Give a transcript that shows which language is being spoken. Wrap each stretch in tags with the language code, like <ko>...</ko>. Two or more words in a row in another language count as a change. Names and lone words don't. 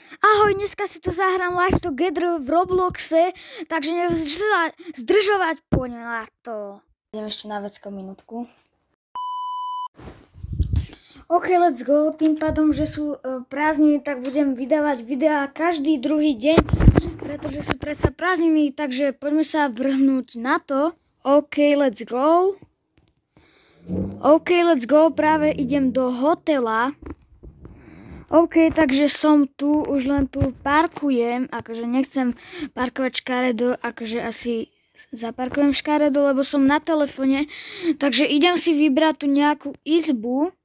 <sk>Ahoj, dneska si tu zahrám Live Together v Robloxe, takže neviem zdržovať, poďme na to. Idem ešte na vecko minútku.</sk> <en>OK, let's go.</en> <sk>Tým pádom, že sú prázdniny, tak budem vydávať videá každý druhý deň, pretože sú predsa prázdniny, takže poďme sa vrhnúť na to.</sk> <en>OK, let's go. OK, let's go.</en> <sk>Práve idem do hotela. OK, takže som tu, už len tu parkujem, akože nechcem parkovať škaredo, akože asi zaparkujem škaredo, lebo som na telefone, takže idem si vybrať tu nejakú izbu.</sk>